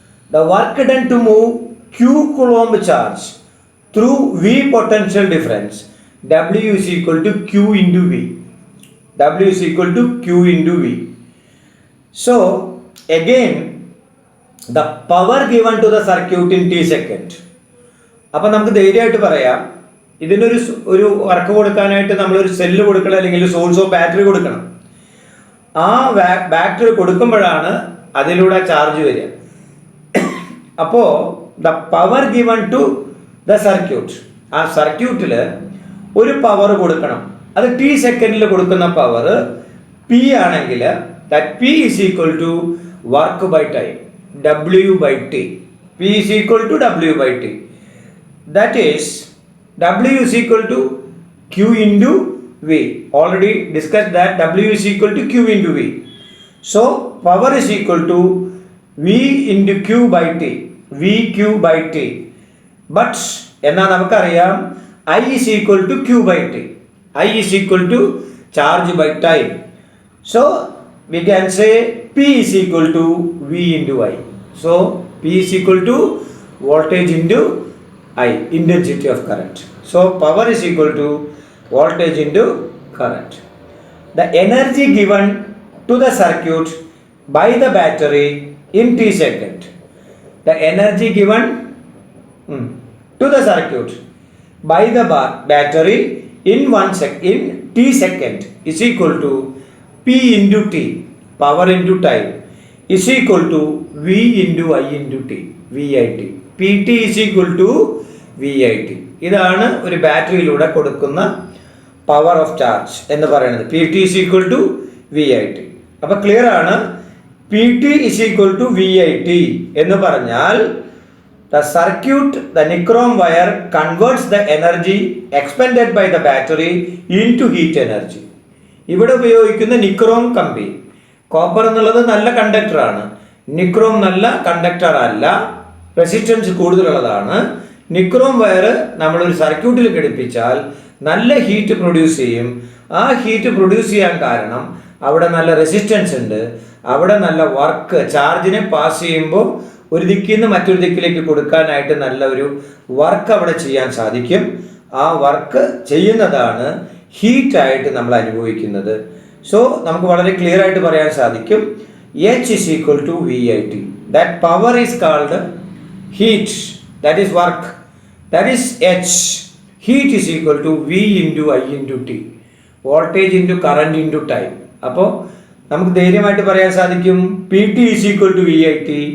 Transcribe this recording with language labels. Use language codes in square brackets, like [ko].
[en] The work done to move Q coulomb charge through V potential difference, W is equal to Q into V. W is equal to Q into V. So again the power given to the circuit in T second. [ml] അപ്പോൾ നമുക്ക് ധൈര്യമായിട്ട് പറയാം, ഇതിനൊരു work കൊടുക്കാനായിട്ട് നമ്മളൊരു cell കൊടുക്കണം, അല്ലെങ്കിൽ [en] source of battery [ml] കൊടുക്കണം. ആ ബാറ്ററി കൊടുക്കുമ്പോഴാണ് അതിലൂടെ ചാർജ് വരിക. അപ്പോൾ [en] the power given to the circuit, [ml] ആ സർക്യൂട്ടിൽ ഒരു പവർ കൊടുക്കണം. അത് T സെക്കൻഡിൽ കൊടുക്കുന്ന പവർ P ആണെങ്കിൽ [en] that P is equal to work by time, [ml] W/T. [en] P is equal to W/T. That is W is equal to Q into V. Already discussed that W is equal to Q into V. So power is equal to V into Q by T. VQ by T. But [ml] enna namakkariyam [en] I is equal to Q by T. I is equal to charge by time. So we can say P is equal to V into I. So P is equal to voltage into I, intensity of current. So power is equal to voltage into current. The energy given to the circuit by the battery in T second. The energy given to the circuit by the battery in T second is equal to P into T, power into time, is equal to V into I into T, VIT. PT is equal to VIT. [ml] ഇതാണ് ഒരു ബാറ്ററിയിലൂടെ കൊടുക്കുന്ന power of charge എന്ന് പറയുന്നത്. [en] PT is equal to VIT. [ml] അപ്പോൾ clear ആണ്. [en] PT is equal to VIT [ml] എന്ന് പറഞ്ഞാൽ [en] the circuit, the nichrome wire converts the energy expended by the battery into heat energy. [ml] ഇവിടെ ഉപയോഗിക്കുന്ന നിക്രോം കമ്പി, കോപ്പർ എന്നുള്ളത് നല്ല കണ്ടക്ടറാണ്, നിക്രോം നല്ല കണ്ടക്ടർ അല്ല, റെസിസ്റ്റൻസ് കൂടുതലുള്ളതാണ്. നിക്രോം വയർ നമ്മളൊരു സർക്യൂട്ടിൽ ഘടിപ്പിച്ചാൽ നല്ല ഹീറ്റ് പ്രൊഡ്യൂസ് ചെയ്യും. ആ ഹീറ്റ് പ്രൊഡ്യൂസ് ചെയ്യാൻ കാരണം അവിടെ നല്ല റെസിസ്റ്റൻസ് ഉണ്ട്, അവിടെ നല്ല വർക്ക്, ചാർജിനെ പാസ് ചെയ്യുമ്പോൾ ഒരു ദിക്കിൽ നിന്ന് മറ്റൊരു ദിക്കിലേക്ക് കൊടുക്കാനായിട്ട് നല്ല ഒരു വർക്ക് അവിടെ ചെയ്യാൻ സാധിക്കും. ആ വർക്ക് ചെയ്യുന്നതാണ് ഹീറ്റായിട്ട് നമ്മൾ അനുഭവിക്കുന്നത്. സോ നമുക്ക് വളരെ ക്ലിയർ ആയിട്ട് പറയാൻ സാധിക്കും, [en] H is equal to VIT. That power is called heat, that is work, that is H. Heat is equal to V into I into T, voltage into current into time. [ml] അപ്പോൾ നമുക്ക് ധൈര്യമായിട്ട് പറയാൻ സാധിക്കും [en] PT is equal to VIT.